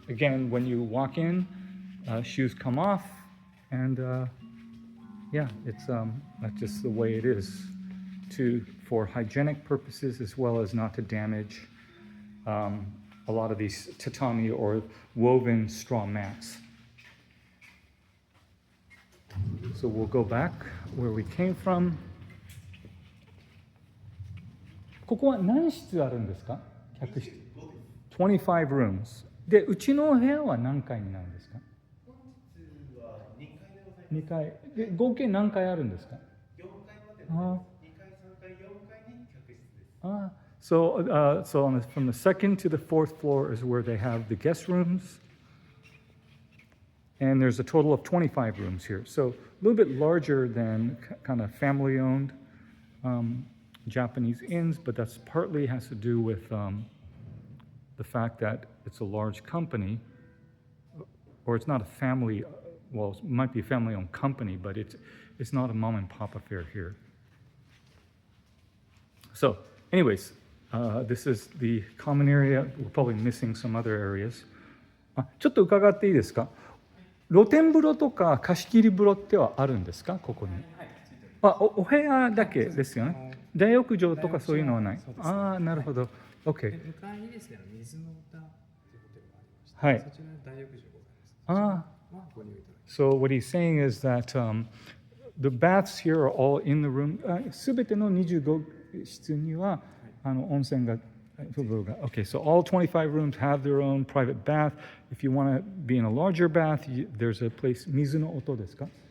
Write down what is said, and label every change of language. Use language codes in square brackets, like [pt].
[en] Again, when you walk in, shoes come off, and yeah, it's that's just the way it is for hygienic purposes, as well as not to damage a lot of these tatami or woven straw mats. So we'll go back where we came from. [ja] ここは何室あるんですか？客室。 [en] 25 rooms。 [ja] で、うちの部屋は何階になるんですか？本日は2階でございます。 2階。で、合計何階あるんですか？ 4階までの2階、3階、4階に客室です。 [en] So from the second to the fourth floor is where they have the guest rooms. And there's a total of 25 rooms here. So a little bit larger than kind of family-owned Japanese inns, but that's partly has to do with the fact that it's a large company, or it's not a family, well, it might be a family-owned company, but it's not a mom-and-pop affair here. So anyways, this is the common area. We're probably missing some other areas. [ja] ちょっと伺っていいですか？露天風呂とか貸し切り風呂ってはあるんですか、ここに？お部屋だけですよね。大浴場とかそういうのはない。なるほど。OK。向かいにですね、水の歌というホテルがありまして、そちらに大浴場ございます。ご利用いただきます。 [en] So what he's saying is that the baths here are all in the room. [ja] すべての25室には温泉が。 [en] Okay, so all 25 rooms have their own private bath. If you want to be in a larger bath, there's a place, Mizuno Oto desu ka?